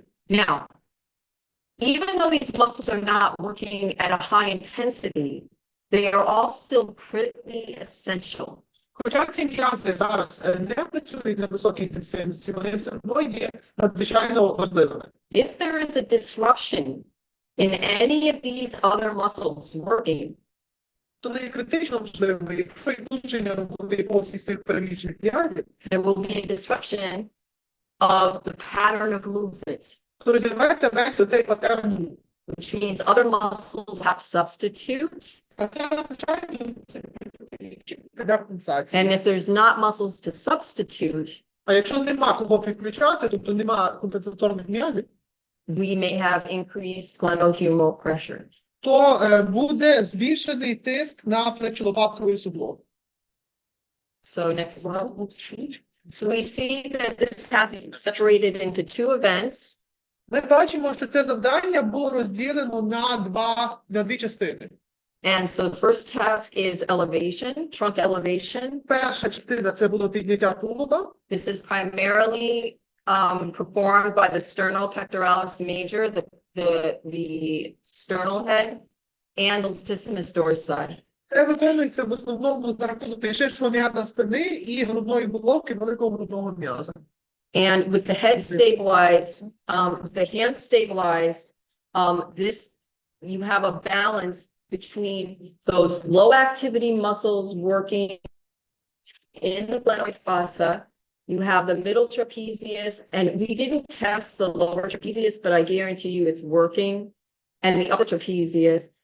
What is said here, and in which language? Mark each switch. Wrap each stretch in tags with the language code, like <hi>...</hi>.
<en>Now, even though these muscles are not working at a high intensity, they are all still critically essential.</en> <uk>Хоча ці м'язи зараз не працюють на високій інтенсивності, вони все одно є надзвичайно важливими.</uk> <en>If there is a disruption in any of these other muscles working,</en> <uk>То не критично важливо, якщо відлучення роботи по всіх цих перелічених м'язів,</uk> <en>there will be a disruption of the pattern of movements,</en> <uk>то розірветься весь оцей патерн.</uk> <en>which means other muscles have to substitute.</en> <uk>А це означає для компенсації.</uk> <en>And if there's not muscles to substitute,</en> <uk>А якщо нема кого підключати, тобто нема компенсаторних м'язів,</uk> <en>we may have increased glenohumeral pressure.</en> <uk>то буде збільшений тиск на плечо-лопатковий суглоб.</uk> <en>So next slide. So we see that this task is separated into two events.</en> <uk>Ми бачимо, що це завдання було розділено на дві частини.</uk> <en>And so the first task is elevation, trunk elevation.</en> <uk>Перша частина – це було підняття тулуба.</uk> <en>This is primarily performed by the sternal pectoralis major, the sternal head, and the latissimus dorsi.</en> <uk>Це виконується в основному за рахунок найширшого м'яза спини і грудної головки великого грудного м'яза.</uk> <en>And with the head stabilized, with the hands stabilized, you have a balance between those low activity muscles working in the glenoid fossa. You have the middle trapezius, and we didn't test the lower trapezius, but I guarantee you it's working, and the upper trapezius.</en>